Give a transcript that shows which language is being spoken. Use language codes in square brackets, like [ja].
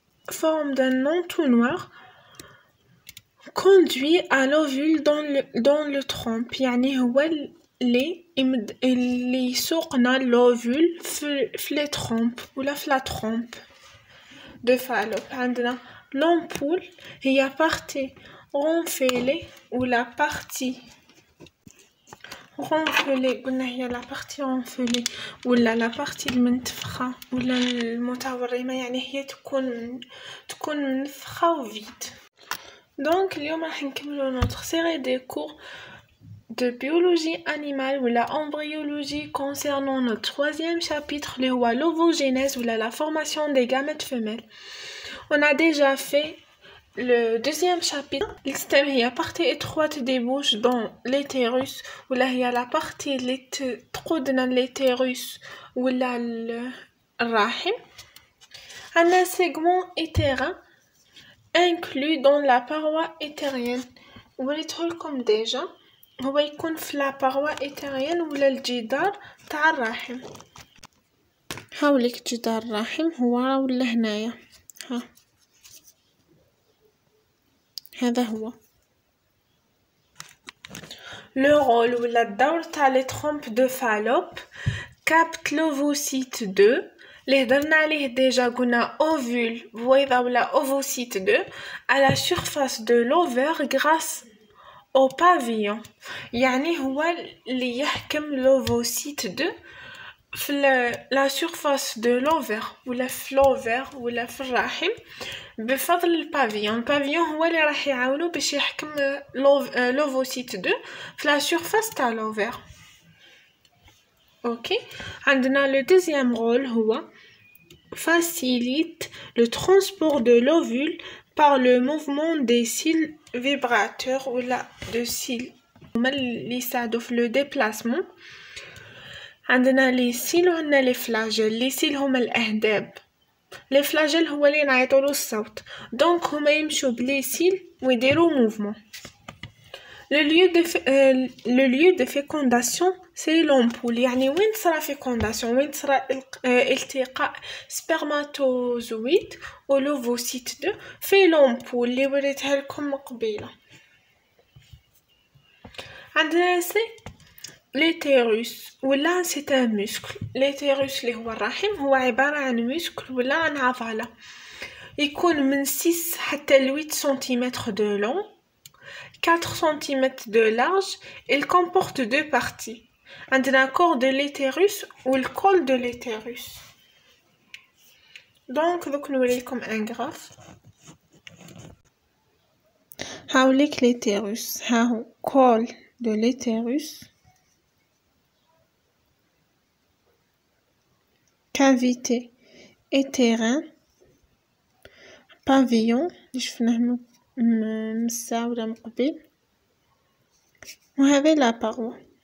[fr] forme d'un entonnoir conduit à l'ovule dans le trompe. [ar] يعني هو اللي يسوقنا l'ovule في [fr] les trompes [ar] ولا في [fr] la trompe de Fallope. [ar] عندنا [fr] l'ampoule هي partie renflée ou la partie renflée. [ar] قلنا هي [fr] la partie renflée [ar] ولا [fr] la partie [ar] المنتفخة ولا المتورمة، يعني هي تكون منفخة و [fr] vide. Donc [ar] اليوم راح نكملو [fr] notre série des cours de biologie animale ou la embryologie concernant notre troisième chapitre, le l'ovogénèse ou la formation des gamètes femelles. On a déjà fait le deuxième chapitre. L'externe est la partie étroite des bouches dans l'utérus, ou là il y a la partie trop de l'utérus ou là le rahim. Un segment utérin inclus dans la paroi utérienne. [ar] وريتهولكم déjà هو يكون في [fr] la paroi utérienne [ar] ولا الجدار تاع الرحم. هاوليك جدار الرحم هو ولا هنايا، ها هذا هو. [fr] Le rôle [ar] ولا الدور تاع [fr] les trompes de Fallope capte l'ovocyte 2 [ar] اللي هضرنا عليه ديجا، قلنا [fr] ovule بويضة [ar] ولا [fr] ovocyte 2 à la surface de l'ovaire grâce au pavillon. [ar] يعني هو اللي يحكم l'ovocyte 2 في [fr] la surface de l'ovaire [ar] ولا في [fr] l'ovaire [ar] ولا في الرحم بفضل البافيون. البافيون هو اللي راح يعاونو باش يحكم l'ovocyte 2 في [fr] la surface [ar] تاع l'ovaire. اوكي، عندنا [fr] le deuxième rôle هو facilite le transport de l'ovule par le mouvement des cils vibrateurs ou de cils [ar] اللي يساعدوا في [fr] le déplacement. [ar] عندنا [fr] les cils [ar] وعندنا [fr] les flagelles. les cils [ar] هما الأهداب، [fr] les flagelles [ar] هو اللي نعيطولو الصوت، دونك هما يمشوا بلي cils ويديروا [fr] mouvement. Le lieu de fécondation c'est l'ampoule. [ar] يعني وين تصرا fécondation، وين تصرا التقاء spermatozoïde و l'ovocyte 2 في [fr] l'ampoule [ar] اللي وريتها لكم قبيله. عندنا [fr] l'utérus [ar] ولا [fr] c'est un muscle. [ar] l'utérus اللي هو الرحم هو عبارة عن muscle ولا عن عضلة، يكون من 6 حتى 8 سنتيمتر [fr] de long 4 cm de large. Il comporte deux parties. [ar] عندنا [fr] corps de l'utérus ou le col de l'utérus. Donc [ar] دوك نوريكم [fr] un graphe. [ar] هاوليك l'utérus، ها هو [fr] col de l'utérus، cavité utérin، [ar] pavillon اللي شفناه مسا ولا مقبل، وهذا لا paroi.